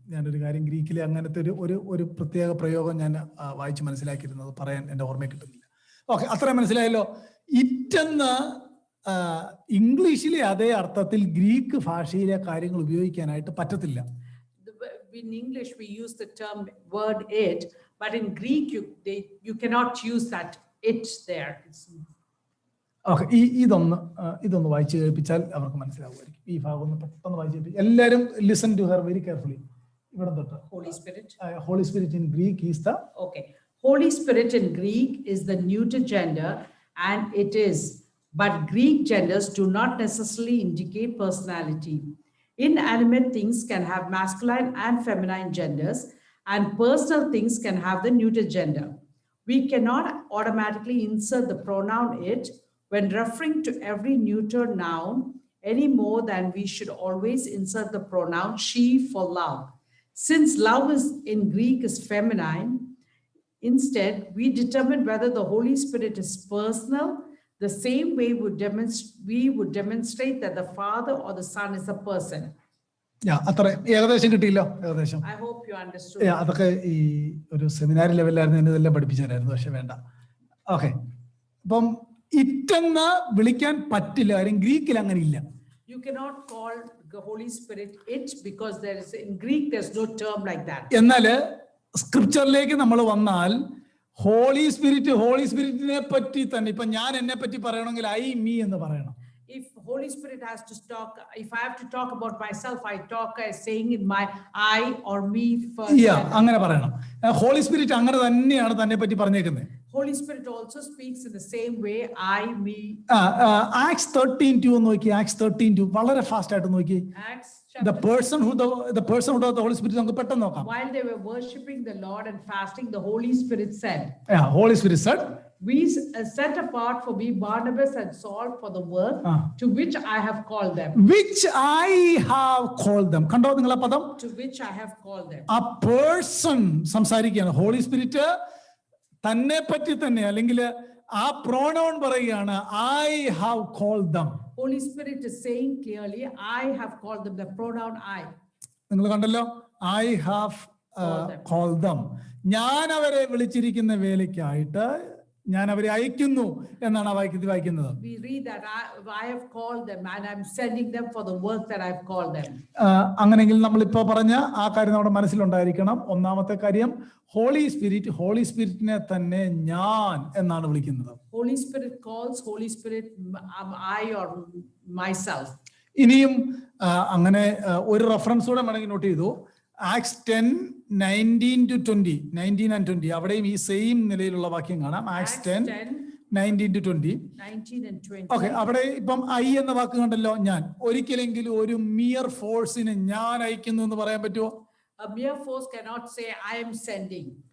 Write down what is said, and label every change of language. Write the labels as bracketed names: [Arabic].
[Malayalam] ഞാനൊരു കാര്യം ഗ്രീക്കിലെ അങ്ങനത്തെ ഒരു പ്രത്യേക പ്രയോഗം ഞാൻ വായിച്ച് മനസ്സിലാക്കിയിരുന്നത് പറയാൻ എൻ്റെ ഓർമ്മയിൽ കിട്ടുന്നില്ല. ഓക്കെ, അത്രയും മനസ്സിലായല്ലോ. ഇറ്റെന്ന് ഇംഗ്ലീഷിലെ അതേ അർത്ഥത്തിൽ ഗ്രീക്ക് ഭാഷയിലെ കാര്യങ്ങൾ ഉപയോഗിക്കാനായിട്ട് പറ്റത്തില്ല. [English] In English we use the term word it, but in Greek you cannot use that it there. [Malayalam] Okay, ഇതൊന്ന് വായിച്ചു കേൾപ്പിച്ചാൽ അവർക്ക് മനസ്സിലാവുമായിരിക്കും. ഈ ഭാഗം ഒന്ന് പെട്ടെന്ന് വായിച്ചു കേൾപ്പിച്ചു. എല്ലാവരും [English] Listen to her very carefully. [Malayalam] ഇവിടെ തൊട്ട് [English] Holy Spirit. Holy Spirit in Greek is the okay. Holy Spirit in Greek is the neuter gender, and it is, but Greek genders do not necessarily indicate personality. Inanimate things can have masculine and feminine genders, and personal things can have the neuter gender. We cannot automatically insert the pronoun it when referring to every neuter noun any more than we should always insert the pronoun she for love. Since love is in Greek is feminine, instead, we determine whether the Holy Spirit is personal, the same way we would demonstrate that the Father or the Son is a person. [Malayalam] അത്ര ഏകദേശം കിട്ടിയില്ലോ, ഏകദേശം. [English] I hope you understood. [Malayalam] അതൊക്കെ ഈ ഒരു seminar ലെവലിലായിരുന്നു ഇതെല്ലാം പഠിപ്പിച്ചായിരുന്നു, പക്ഷെ വേണ്ട. Okay, അപ്പം ഇറ്റെന്ന് വിളിക്കാൻ പറ്റില്ല, കാര്യം ഗ്രീക്കിൽ അങ്ങനെ ഇല്ല. [English] You cannot call the Holy Spirit it because there is in Greek there's no term like that. [Malayalam] എന്നാൽ സ്ക്രിപ്ചറിലേക്ക് നമ്മൾ വന്നാൽ ഹോളി സ്പിരിറ്റിനെ പറ്റി തന്നെ ഇപ്പൊ ഞാൻ എന്നെ പറ്റി പറയണമെങ്കിൽ ഐ മീ എന്ന് പറയണം. [English] If Holy Spirit has to talk, if I have to talk about myself, I talk as saying in my I or me first. [Malayalam] അങ്ങനെ പറയണം. ഹോളി സ്പിരിറ്റ് അങ്ങനെ തന്നെയാണ് തന്നെ പറ്റി പറഞ്ഞേക്കുന്നത്. [English] Holy Spirit also speaks in the same way, I, me. [Malayalam] Acts 13:2 ഒന്ന് നോക്കി. Acts 13:2 വളരെ ഫാസ്റ്റ് ആയിട്ട് നോക്കി. [English] The personhood of the Holy Spirit [Malayalam] നമുക്ക് പെട്ടെന്ന് നോക്കാം. [English] While they were worshiping the Lord and fasting, the Holy Spirit said. Holy Spirit said. We set apart for me Barnabas and Saul for the work to which I have called them. Which I have called them. [Malayalam] കണ്ടോ നിങ്ങളെ പദം? [English] To which I have called them. [Malayalam] ആ person സംസാരിക്കുകയാണ്. Holy spirit തന്നെ പറ്റി തന്നെ, അല്ലെങ്കിൽ ആ പ്രോണൗൺ പറയുകയാണ്, [English] I have called them. Holy Spirit is saying clearly, I have called them, the pronoun I. [Malayalam] നിങ്ങൾ കണ്ടല്ലോ, [English] I have called them. [Malayalam] ഞാൻ അവരെ വിളിച്ചിരിക്കുന്ന വേലയ്ക്കായിട്ട് ഞാൻ അവരെ അയക്കുന്നു എന്നാണ് ആ വാക്യത്തിൽ വായിക്കുന്നത്. [English] We read that I have called them and I'm sending them for the work that I've called them. [Malayalam] അങ്ങനെങ്കിൽ നമ്മൾ ഇപ്പോ പറഞ്ഞ ആ കാര്യം നമ്മുടെ മനസ്സിലുണ്ടായിരിക്കണം. ഒന്നാമത്തെ കാര്യം, ഹോളി സ്പിരിറ്റിനെ തന്നെ ഞാൻ എന്നാണ് വിളിക്കുന്നത്. [English] Holy Spirit calls, Holy Spirit I or myself. [Malayalam] ഇനിയും അങ്ങനെ ഒരു റെഫറൻസ് കൂടെ വേണമെങ്കിൽ നോട്ട് ചെയ്തു. Acts 10:19-20 and 20 അവിടെയും ഈ സെയിം നിലയിലുള്ള വാക്യം കാണാം. Acts 10:19-20. ഓക്കെ, അവിടെ ഇപ്പം ഐ എന്ന വാക്ക് കണ്ടല്ലോ, ഞാൻ. ഒരിക്കലെങ്കിലും ഒരു മിയർ ഫോഴ്സിനെ ഞാൻ അയക്കുന്നു എന്ന് പറയാൻ പറ്റുമോ? [English] A mere force cannot say I am sending.